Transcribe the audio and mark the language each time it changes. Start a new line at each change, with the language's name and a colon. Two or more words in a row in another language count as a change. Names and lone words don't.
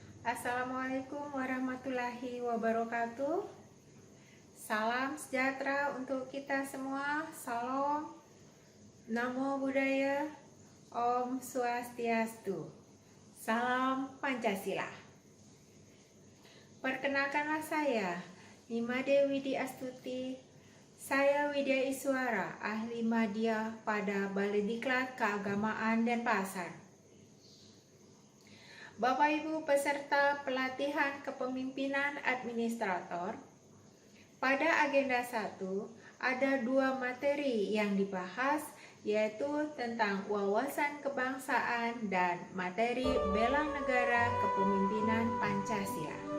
Arabic: السلام عليكم ورحمة الله وبركاته.
Indonesian: Salam sejahtera untuk kita semua. Salam,
Pali: Namo Buddhaya,
Sanskrit: ॐ स्वस्त्यस्तु.
Indonesian: Salam Pancasila. Perkenalkanlah saya, Nimade Widi Astuti. Saya Widya Iswara, ahli media pada Balai Diklat Keagamaan Denpasar. Bapak Ibu peserta pelatihan kepemimpinan administrator, pada agenda 1 ada 2 materi yang dibahas, yaitu tentang wawasan kebangsaan dan materi bela negara kepemimpinan Pancasila.